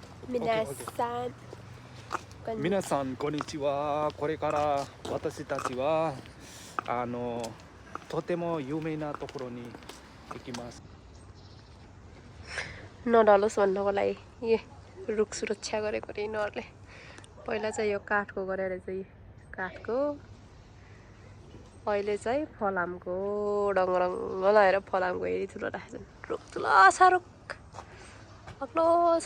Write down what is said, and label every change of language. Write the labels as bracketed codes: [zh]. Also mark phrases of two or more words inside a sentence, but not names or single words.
[ja] 皆さん、皆さんこんにちは。これから私たちはとても有名なところに行きます。 [ne] नडलोस् भन्नको लागि यो रुख सुरक्षा गरेको रे यिनीहरूले। पहिला चाहिँ यो काठको गरेर चाहिँ काठको, अहिले चाहिँ फलामको डङरङ्ग लगाएर फलामको हेरी ठुलो राखेछन्। रुख ठुलो छ, रुख अग्लो छ।